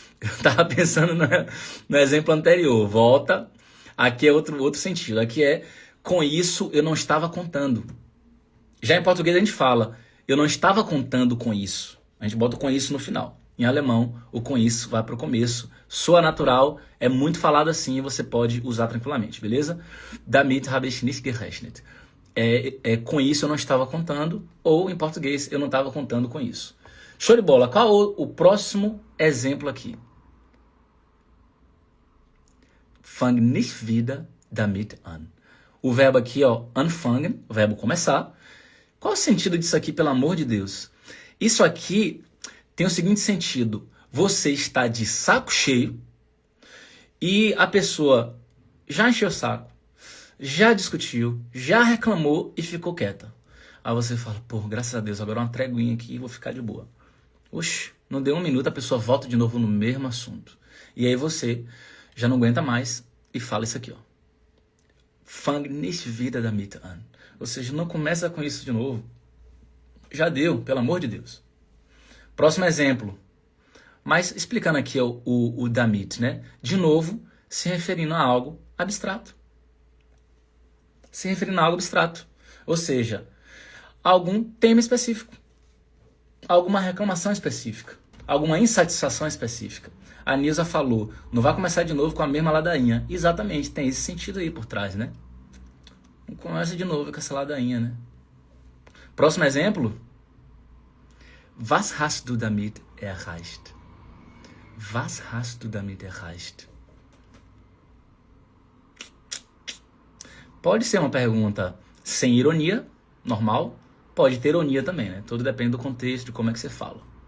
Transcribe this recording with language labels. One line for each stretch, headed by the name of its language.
Portuguese: Eu estava pensando no exemplo anterior, volta, aqui é outro sentido, aqui é, com isso eu não estava contando. Já em português a gente fala, eu não estava contando com isso. A gente bota o com isso no final. Em alemão, o com isso vai para o começo. Soa natural, é muito falado assim e você pode usar tranquilamente, beleza?
German: Damit habe ich nicht gerechnet.
Portuguese: Com isso eu não estava contando, ou em português eu não estava contando com isso. Show de bola. Qual o próximo exemplo aqui?
German: Fang nicht wieder damit an.
Portuguese: O verbo aqui, ó, anfangen, o verbo começar. Qual o sentido disso aqui, pelo amor de Deus? Isso aqui tem o seguinte sentido. Você está de saco cheio e a pessoa já encheu o saco, já discutiu, já reclamou e ficou quieta. Aí você fala, pô, graças a Deus, agora uma treguinha aqui e vou ficar de boa. Oxe, não deu um minuto, a pessoa volta de novo no mesmo assunto. E aí você já não aguenta mais e fala isso aqui, ó.
German: Fang nicht wieder damit an.
Portuguese: Ou seja, não começa com isso de novo. Já deu, pelo amor de Deus. Próximo exemplo. Mas explicando aqui o damit, né? De novo, se referindo a algo abstrato. Se referindo a algo abstrato. Ou seja, algum tema específico. Alguma reclamação específica. Alguma insatisfação específica. A Nilza falou, não vai começar de novo com a mesma ladainha. Exatamente, tem esse sentido aí por trás, né? Não começa de novo com essa ladainha, né? Próximo exemplo.
German: Was hast du damit erreicht? Was hast du damit erreicht?
Portuguese: Pode ser uma pergunta sem ironia, normal. Pode ter ironia também, né? Tudo depende do contexto, de como é que você fala.